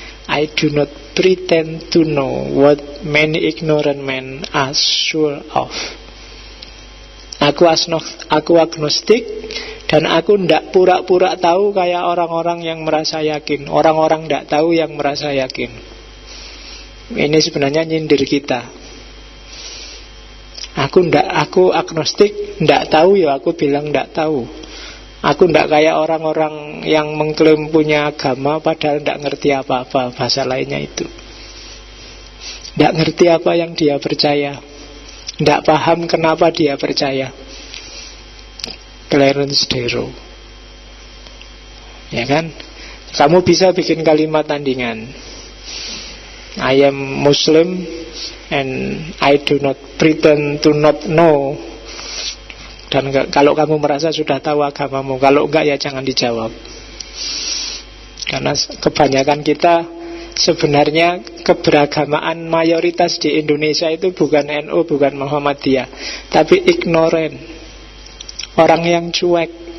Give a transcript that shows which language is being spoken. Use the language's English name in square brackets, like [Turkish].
[English] I do not pretend to know what many ignorant men are sure of. [Indonesian] Aku agnostik, dan aku tidak pura-pura tahu kayak orang-orang yang merasa yakin. Orang-orang tidak tahu yang merasa yakin. Ini sebenarnya nyindir kita. Aku agnostik, tidak tahu ya aku bilang tidak tahu. Aku tidak kayak orang-orang yang mengklaim punya agama padahal tidak ngerti apa-apa. Bahasa lainnya itu, tidak ngerti apa yang dia percaya, tidak paham kenapa dia percaya. Clarence Darrow, ya kan? Kamu bisa bikin kalimat tandingan, [English] I am Muslim and I do not pretend to not know. [Indonesian] Dan kalau kamu merasa sudah tahu agamamu, kalau enggak ya jangan dijawab. Karena kebanyakan kita sebenarnya keberagamaan mayoritas di Indonesia itu bukan NU, bukan Muhammadiyah, tapi ignoran, orang yang cuek.